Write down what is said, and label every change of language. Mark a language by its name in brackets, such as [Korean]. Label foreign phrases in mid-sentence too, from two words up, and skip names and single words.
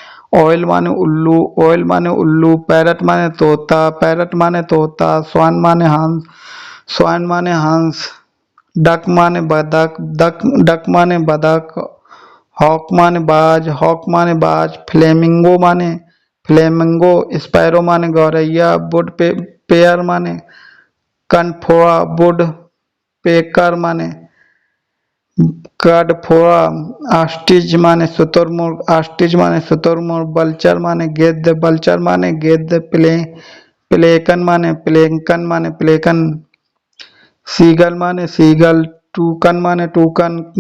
[Hindi] ऑयल माने उल्लू, पैरट माने तोता, स्वान माने हंस, डक माने बदक, हॉक माने बाज, फ्लेमिंगो, स्पैरो माने गौरैया, पेयर माने कनफोआ, [English] wood pecker [Hindi] माने काडफोआ, आस्टिच माने शुतुरमुर्ग, बल्चर माने गिद्ध, प्लेकन माने प्लेकन, सीगल माने सीगल, टूकन माने टूकन,